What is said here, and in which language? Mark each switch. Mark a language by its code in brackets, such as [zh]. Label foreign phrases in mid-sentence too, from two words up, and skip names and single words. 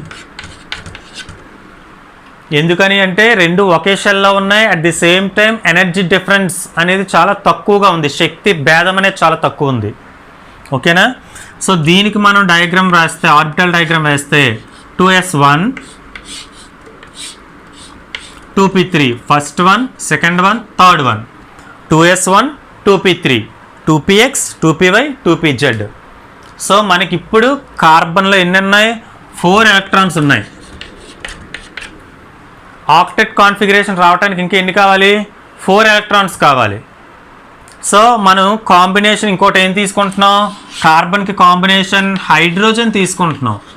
[te] ఎందుకని అంటే రెండు ఒకే షెల్లో ఉన్నాయి, [en] at the same time energy difference [te] అనేది చాలా తక్కువగా ఉంది, శక్తి భేదం అనేది చాలా తక్కువ ఉంది. ఓకేనా? సో దీనికి మనం డయాగ్రామ్ రాస్తే, [en] orbital diagram [te] వేస్తే 2s1 2p3 [en] first one, second one, third one. [te] 2s1 2p3 2px 2py 2pz. సో మనకి ఇప్పుడు కార్బన్లో ఎన్ని ఉన్నాయి? 4 ఎలక్ట్రాన్స్ ఉన్నాయి. [en] octet configuration [te] రావడానికి ఇంకా ఎన్ని కావాలి? 4 ఎలక్ట్రాన్స్ కావాలి. సో మనం కాంబినేషన్ ఇంకోటి ఏం తీసుకుంటున్నాం? కార్బన్కి కాంబినేషన్ హైడ్రోజన్ తీసుకుంటున్నాం.